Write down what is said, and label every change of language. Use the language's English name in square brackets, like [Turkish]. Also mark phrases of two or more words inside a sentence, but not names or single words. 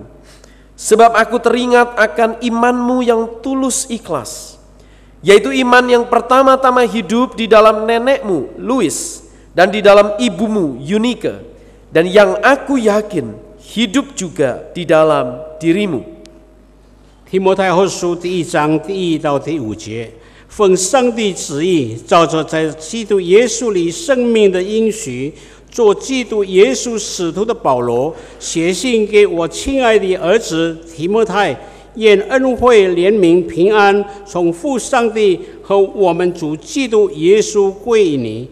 [Indonesian] Sebab aku teringat akan imanmu yang tulus ikhlas, yaitu iman yang pertama-tama hidup di dalam nenekmu Louis dan di dalam ibumu Eunike, dan yang aku yakin hidup juga di dalam dirimu. [Chinese] 提摩太后书第1章第1到第5节，奉上帝旨意，照着在基督耶稣里生命的应许，做基督耶稣使徒的保罗，写信给我亲爱的儿子提摩太，愿恩惠、怜悯、平安从父上帝和我们主基督耶稣归于你。